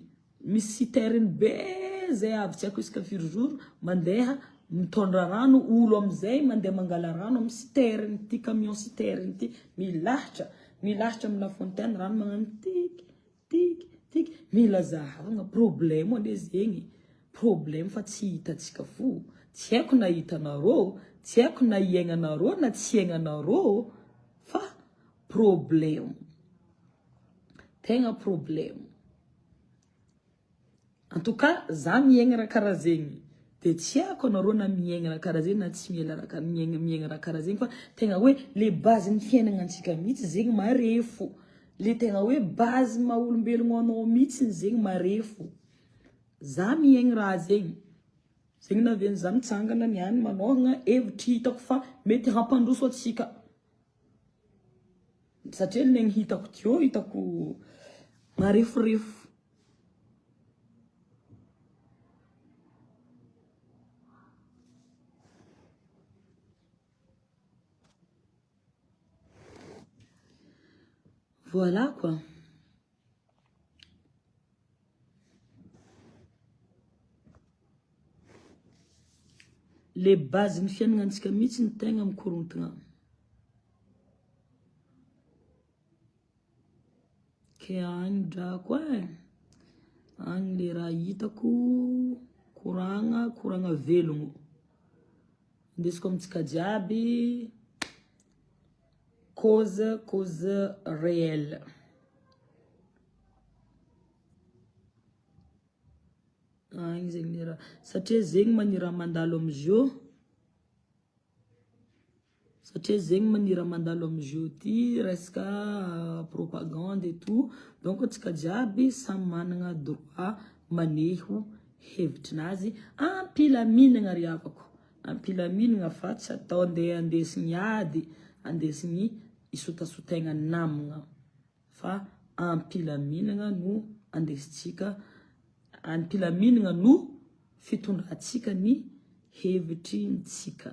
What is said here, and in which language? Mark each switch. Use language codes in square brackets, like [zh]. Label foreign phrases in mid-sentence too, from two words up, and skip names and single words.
[mg] Misy citerne be zay avy tsy ako isaka 4 jours mandeha mitondra rano olo amizay mandeha mangala rano amin'ny citerne ty [fr] camion citerne [mg] ty milahatra amina fontaine rano magnano tik mila zahavagna problème ande zegny. Problème fa tsy hitatsika fo. Tsy haiko na hitanareo, tsy haiko na iaignanareo na tsy iaignanareo fa problème. [fr] Tegna problème. En tout cas, [mg] za miaigna raha karaha zegny. De tsy haiko anareo na miaigna raha karaha zegny na tsy miaigna raha karaha zegny fa tegna hoe [fr] le base [mg] ny fiainagna antsika mihitsy zegny marefo. Le tegna hoe base maha olombelogno anao mihitsy zegny marefo. Za miaigna raha zegny. Zegny naven'ny za mitsangana niany manôhagna hevitry hitako fa mety hampandroso atsika. Satria negny hitako teo, hitako marefurefo. [fr] Voilà quoi. Les bases [mg] ny fiainagna antsika mihitsy ny tegna mikorontagna. Ke agny drako agny le raha hitako koragna velogno. Indesiko amintsika jiaby [fr] cause réelle. [mg] Agny zegny raha satria zegny manira mandalo amizio. Satria zegny manira mandalo amizio ty resaka [fr] propagande et tout. [mg] Donc tsika jiaby samy managna droit maneho hevitrinazy ampilaminagna ry havako. Ampilaminagna fa tsy atao andesigny ady, andesigny isotasotaigna namagna. Fa ampilaminagna no andesitsika, ampilaminagna no fitondratsika ny hevitrintsika.